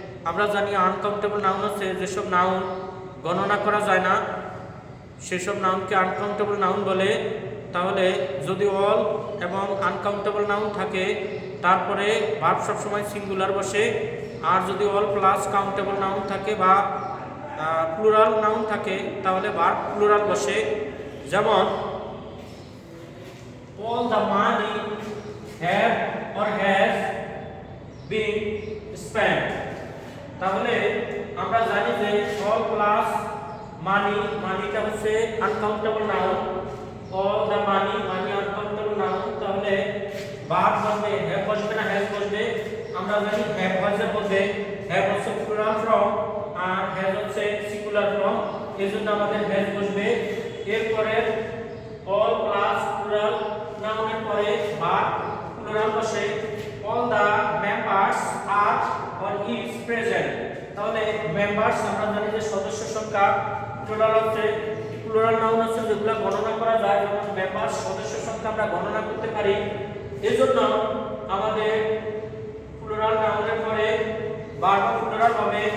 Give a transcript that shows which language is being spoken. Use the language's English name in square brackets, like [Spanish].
[Bangla] আমরা জানি uncountable noun হচ্ছে যেসব নাউন গণনা করা যায় না সেসব নাউনকে আনকাউন্টেবল নাউন বলে। তাহলে যদি অল এবং আনকাউন্টেবল নাউন থাকে তারপরে ভার্ব সবসময় সিঙ্গুলার বসে। আর যদি অল প্লাস কাউন্টেবল নাউন থাকে বা প্লুরাল নাউন থাকে তাহলে ভার্ব প্লুরাল বসে। যেমন [English] all the money have or has been spent। [Bangla] তাহলে আমরা জানি যে [English] all plus [Bangla] মানিটা হচ্ছে uncountable noun. [English] all the money [Bangla] uncountable noun. তাহলে ভার্ব বসবে, হ্যাভ বসবে না হ্যাজ বসবে? আমরা জানি হ্যাভ বসে বলবে, হ্যাভ হচ্ছে প্লুরাল ফর্ম আর হ্যাজ হচ্ছে সিঙ্গুলার ফর্ম, এজন্য আমাদের হ্যাজ বসবে। এরপরে all প্লাস প্লুরাল নাউনের পরে ভার্ব প্লুরাল বসে। [English] all the members are or is present। [Bangla] তাহলে মেম্বারস আমরা জানি যে সদস্য সংখ্যা। প্লুরাল হচ্ছে প্লুরাল নাউন হচ্ছে যেগুলো গণনা করা যায়, যেমন মেম্বারস সদস্য সংখ্যা আমরা গণনা করতে পারি। এজন্য আমাদের প্লুরাল নাউনের পরে ভার্ব প্লুরাল হবে।